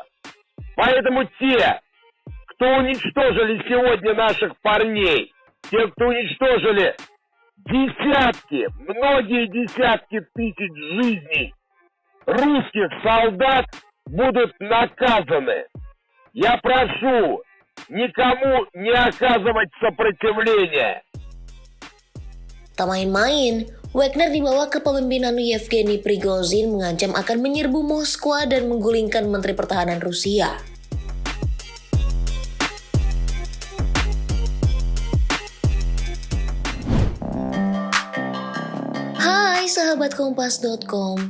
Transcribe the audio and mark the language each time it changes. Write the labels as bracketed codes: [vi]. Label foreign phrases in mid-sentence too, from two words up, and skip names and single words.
[ru] Поэтому те, кто уничтожили сегодня наших парней, те, кто уничтожили многие десятки тысяч жизней русских солдат, будут наказаны. Я прошу никому не оказывать сопротивления. [id] Tak main-main, Wagner di bawah kepemimpinan Yevgeny Prigozhin mengancam akan menyerbu Moskwa dan menggulingkan Menteri Pertahanan Rusia. Hai sahabat Kompas.com.